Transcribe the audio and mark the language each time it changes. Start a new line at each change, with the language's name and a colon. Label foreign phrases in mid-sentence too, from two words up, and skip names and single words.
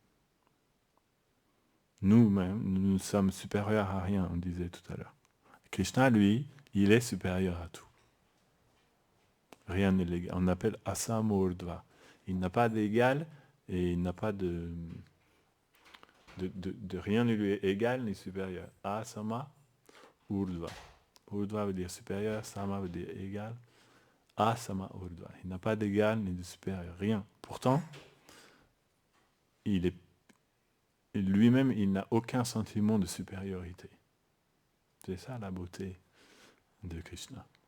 French: Nous-mêmes, nous sommes supérieurs à rien, on disait tout à l'heure. Krishna, lui, il est supérieur à tout. Rien n'est légal. On appelle
Sanskrit: Asama Urdhva.
French: Il n'a pas d'égal et il n'a pas de rien ne lui est égal ni supérieur.
Sanskrit: Asama Urdhva.
French: Urdhva veut dire supérieur, Sama veut dire égal.
Sanskrit: Asama Urdhva.
French: Il n'a pas d'égal ni de supérieur. Rien. Pourtant, lui-même, il n'a aucun sentiment de supériorité. C'est ça la beauté de Krishna.